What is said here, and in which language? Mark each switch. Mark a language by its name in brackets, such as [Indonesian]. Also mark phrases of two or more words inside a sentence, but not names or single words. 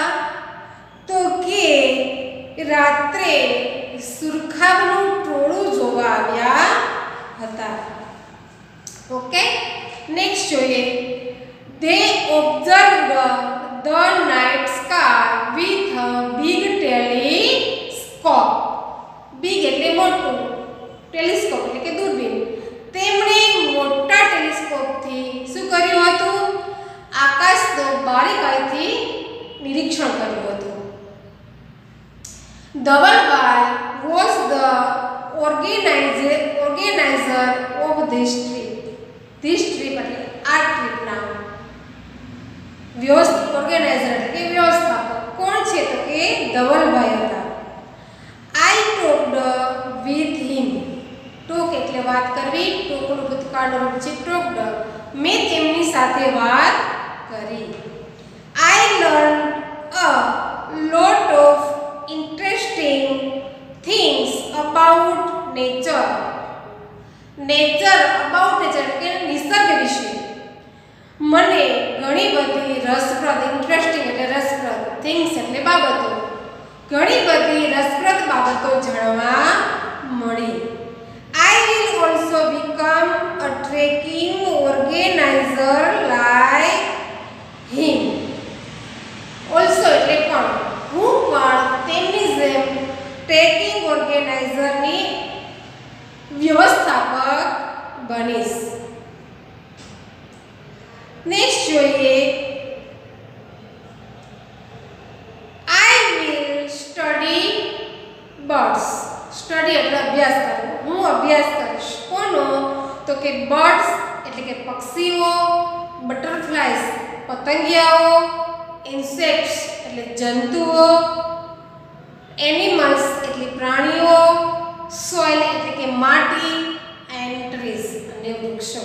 [Gujarati] તો કે રાત્રે સુરખાબનું ટોળું જોવા આવ્યા હતા. ઓકે, નેક્સ્ટ જોઈએ. [English] They observed the night sky with a big telescope. [Gujarati] Big એટલે મોટું, ટેલિસ્કોપ એટલે કે દૂરબીન. તેમણે મોટા ટેલિસ્કોપથી શું કર્યું હતું? આકાશનું બારીકાઈથી નિરીક્ષણ કર્યું હતું. [English] ધવલભાઈ was the organizer of this trip. This trip [Gujarati] એટલે આ [English] trip organizer [Gujarati] એટલે કે વ્યવસ્થાપક કોણ છે? તો કે ધવલભાઈ હતા. [English] I talked with him. [Gujarati] ટોક એટલે વાત કરવી, ટોકનું ભૂતકાળનું રૂપ છે talked. મેં તેમની સાથે વાત કરી. [English] I learned a lot of interesting things about nature. About nature [Gujarati] એટલે કે નિસર્ગ વિશે મને ઘણી બધી રસપ્રદ, ઇન્ટરેસ્ટિંગ એટલે રસપ્રદ, થિંગ્સ એટલે બાબતો, ઘણી બધી રસપ્રદ બાબતો જાણવા મળી. [English] I will also become a trekking organizer like him. [Gujarati] Also એટલે પણ હું પણ તેમની જેમ [English] trekking organizer [Gujarati] વ્યવસ્થાપક બનીશ. નેક્સ્ટ જોઈએ. [English] I will study birds. [Gujarati] સ્ટડી એટલે અભ્યાસ કરવો. હું અભ્યાસ કરીશ. કોનો? તો કે બર્ડ્સ એટલે કે પક્ષીઓ, બટરફ્લાયસ પતંગિયાઓ, ઇન્સેક્ટ્સ એટલે જંતુઓ, એનિમલ્સ એટલે પ્રાણીઓ, સોઇલ એટલે કે માટી, [English] and trees [Gujarati] અને વૃક્ષો.